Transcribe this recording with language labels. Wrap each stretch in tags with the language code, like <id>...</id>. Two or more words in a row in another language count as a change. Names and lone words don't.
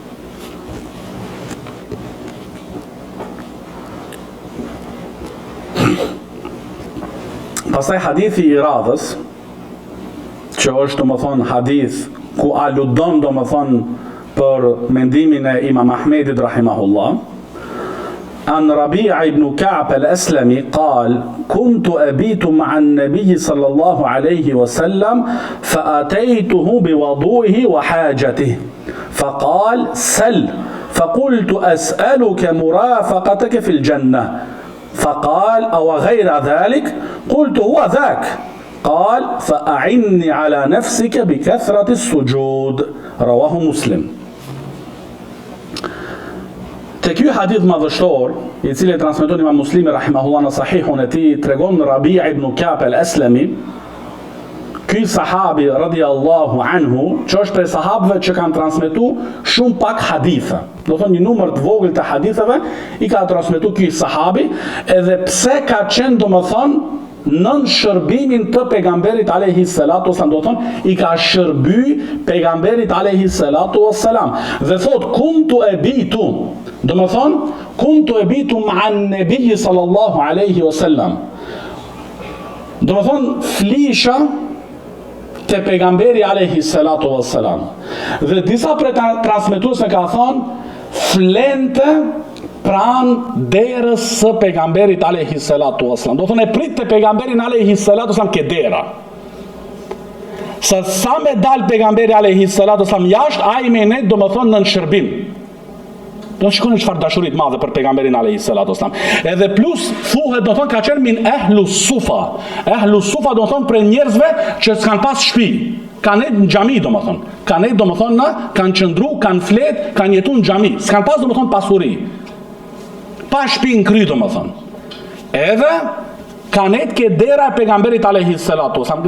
<sq>Pastaj hadithi i radhës, që është domethënë hadith ku aludon domethënë për mendimin e Imam Ahmedit rahimahullah.</sq> <ar>عن ربيع بن كعب الأسلمي قال: كنت أبيت مع النبي صلى الله عليه وسلم فأتيته بوضوئه وحاجته فقال: سل. فقلت: أسألك مرافقتك في الجنة. فقال: أو غير ذلك؟ قلت: هو ذاك. قال: فأعني على نفسك بكثرة السجود. رواه مسلم.</ar> <sq>Te ky hadith madhështor, i cili e transmeton Imam Muslimi rahimahullah në sahihun e tij, tregon Rabi' ibn Ka'b al-Aslami, ky sahabi</sq> <ar>رضي الله عنه,</ar> <sq>që është prej sahabëve që kanë transmetuar shumë pak hadithe. Do thonë një numër të vogël të haditheve i ka transmetuar ky sahabi, edhe pse ka qenë domethënë nën shërbimin të pejgamberit</sq> <ar>عليه الصلاة والسلام,</ar> <sq>do thonë i ka shërby pejgamberit</sq> <ar>عليه الصلاة والسلام.</ar> <sq>Dhe thot</sq> <ar>كنت أبيت,</ar> <sq>do më thonë</sq> <ar>كنت أبيت مع النبي صلى الله عليه وسلم,</ar> <sq>do më thonë flisha të pejgamberi</sq> <ar>عليه الصلاة والسلام.</ar> <sq>Dhe disa prej transmetuesve ka thonë flente pran derës së pejgamberit</sq> <ar>عليه الصلاة والسلام.</ar> <sq>Do thonë e prit të pejgamberin</sq> <ar>عليه الصلاة والسلام</ar> <sq>ke dera. Sa me dal pejgamberi</sq> <ar>عليه الصلاة والسلام</ar> <sq>jashtë, ai me ne do më thonë në shërbim. Do të shikoni çfarë dashurit madhe për pejgamberin</sq> <ar>عليه الصلاة والسلام.</ar> <sq>Edhe plus thuhet do thonë ka qenë</sq> <ar>من أهل الصفة. أهل الصفة</ar> <sq>do thonë për njerëzve që s'kan pas shtëpi. Kanë në xhami domethënë. Kanë domethënë kanë qëndru, kanë flet, kanë jetuar në xhami. S'kan pas domethënë pasuri. Pa shtëpi në kry domethënë. Edhe kanë ke dera e pejgamberit</sq> <ar>عليه الصلاة والسلام.</ar>